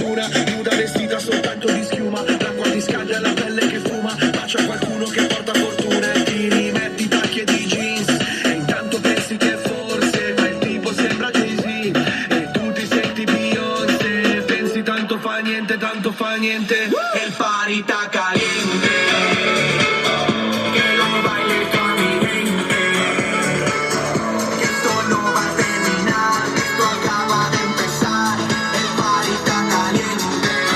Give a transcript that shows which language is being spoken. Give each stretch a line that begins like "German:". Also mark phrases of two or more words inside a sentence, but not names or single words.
Italian: luna, nuda vestita soltanto di schiuma, l'acqua ti scaglia la pelle che fuma, bacia qualcuno che porta fortuna e ti rimetti i tacchi e di jeans e intanto pensi che forse quel tipo sembra Jay-Z e tu ti senti Beyoncé, pensi tanto fa niente e il party sta caliente,
Spanish: que lo baile con mi gente, que esto no va a terminar, esto acaba de empezar, el party está caliente,